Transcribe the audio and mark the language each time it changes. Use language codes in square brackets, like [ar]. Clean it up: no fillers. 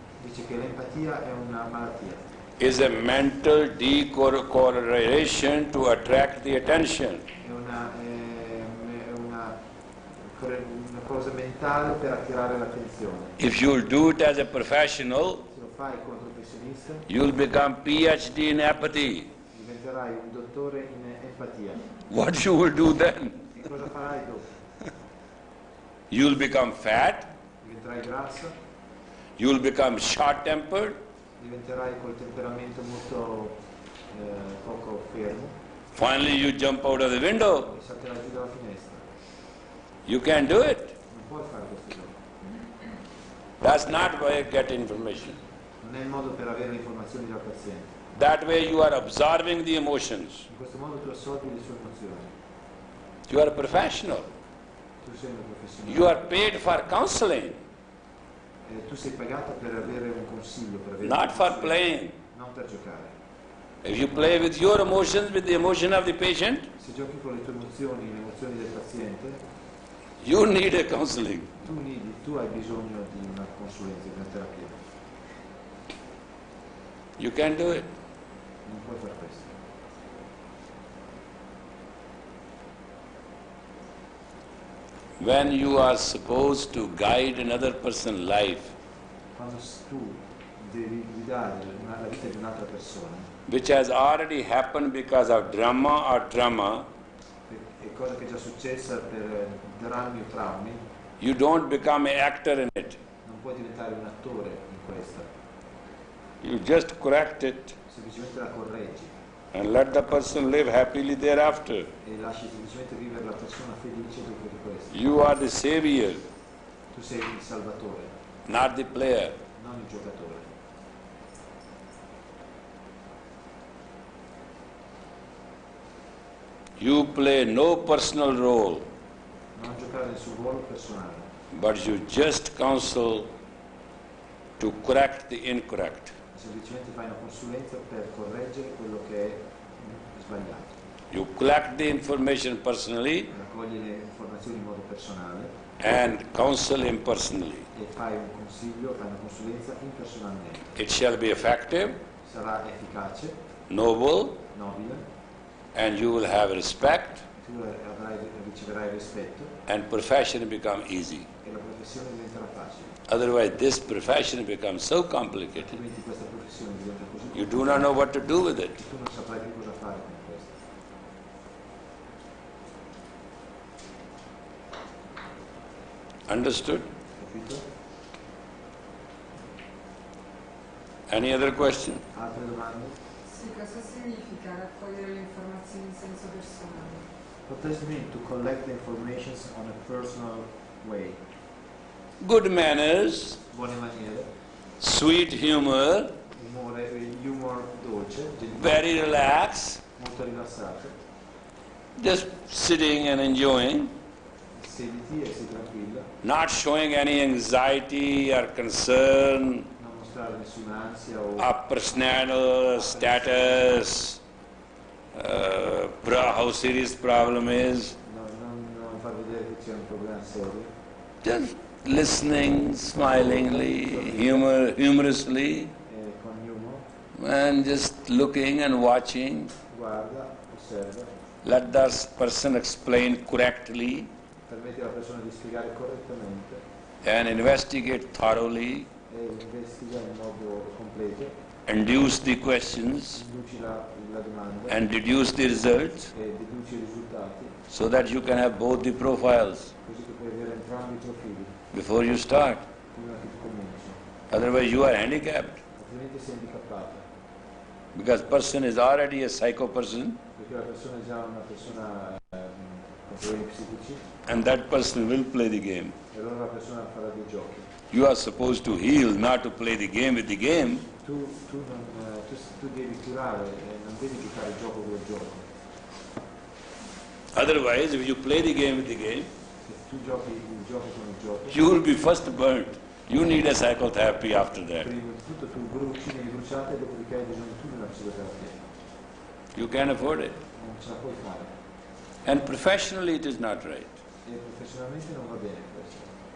[it] Dice che l'empatia è una malattia. [en] Is a mental decorrelation to attract the attention. [it] È una cosa mentale per attirare l'attenzione. [en] If you'll do it as a professional, [it] Se lo fai come professionista, [en] you'll become PhD in apathy. [it] diventerai un dottore in empatia. [en] What you will do then? [it] E cosa farai dopo? [en] You'll become fat, [it] Diventerai grassa, [en] you'll become short-tempered, [it] diventerai col temperamento molto poco fermo [en] finally you jump out of the window. [it] e salterai giù dalla finestra. [en] You can't do it. [it] Non puoi fare queste cose. [en] That's not where you get information. [it] Non è il modo per avere le informazioni dal paziente. [en] That way you are observing the emotions. [it] In questo modo tu assorbi le sue emozioni. [en] You are a professional. [it] Tu sei un professionista. [en] You are paid for counseling, [it] Tu sei pagato per avere un consiglio, per avere [en] not [it] un [en] for [it] consiglio, [en] playing. [it] non per giocare. [en] If you play with your emotions, with the emotion of the patient, [it] Se giochi con le tue emozioni, le emozioni del paziente, [en] you need a counseling. [it] tu hai bisogno di una consulenza, di una terapia. [en] You can't do it. [it] Non puoi fare questo. [en] When you are supposed to guide another person's life, [it] Quando tu devi guidare la vita di un'altra persona, [en] which has already happened because of drama or trauma, [it] è cosa che è già successa per drammi o traumi, [en] you don't become an actor in it. [it] non puoi diventare un attore in questa, [en] You just correct it [it] semplicemente la correggi [en] and let the person live happily thereafter. [it] e lasci semplicemente vivere la persona felice dopo di questo. [en] You are the savior, [it] Tu sei il salvatore, [en] not the player. [it] non il giocatore. [en] You play no personal role, [it] Non giocare nel suo ruolo personale, [en] but you just counsel to correct the incorrect. [it] semplicemente fai una consulenza per correggere quello che è sbagliato. [en] You collect the information personally [it] raccogli le informazioni in modo personale [en] and counsel him personally. [it] e fai un consiglio, fai una consulenza impersonalmente. [en] It shall be effective, [it] Sarà efficace, [en] noble, [it] nobile, [en] and you will have respect, [it] tu riceverai rispetto [en] and profession become easy. [it] e la professione diventerà facile. [en] Otherwise, this profession becomes so complicated. [it] Altrimenti questa professione diventa così [en] You do not know what to do with it. [it] che tu non saprai più cosa fare con questo. [en] Understood? [it] Capito? [en] Any other question? [it] Altre domande? Sì, cosa significa raccogliere le informazioni in senso personale? [en] What does it mean to collect the information on a personal way? Good manners, [it] Buone maniere, [en] sweet humor, [it] humor dolce, gentile, [en] very relaxed, [it] molto rilassato. [en] just sitting and enjoying, [it] Sediti e sii tranquilla, [en] not showing any anxiety or concern [it] non mostrare nessuna ansia o [en] of personal status, how serious problem is. [it] non far vedere che c'è un problema serio. [en] Just listening smilingly, humorously, [it] Con humor, [en] and just looking and watching. [it] guarda, osserva, [en] Let that person explain correctly [it] permetti alla persona di spiegare correttamente [en] and investigate thoroughly, [it] e investiga in modo completo, [en] induce the questions [it] induci la domanda [en] and deduce the results [it] e deduci i risultati, [en] so that you can have both the profiles [it] così che puoi avere entrambi i profili [en] before you start. [it] prima che tu cominci. [en] Otherwise you are handicapped [it] Altrimenti sei handicappata, [en] because person is already a psycho person [it] perché la persona è già una persona con problemi psichici [en] and that person will play the game. [it] e allora la persona farà dei giochi. [en] You are supposed to heal, not to play the game with the game. [it] Tu devi curare, non devi giocare il gioco del gioco. [en] Otherwise, if you play the game with the game, [it] Se tu giochi il gioco con il gioco, [en] you will be first burnt. You need a psychotherapy after that. [it] prima di tutto tu bruci, devi bruciare e dopodiché hai bisogno tu di una psicoterapia. [en] You can't afford it. [it] Non ce la puoi fare. [en] And professionally it is not right. [it] E professionalmente non va bene questo.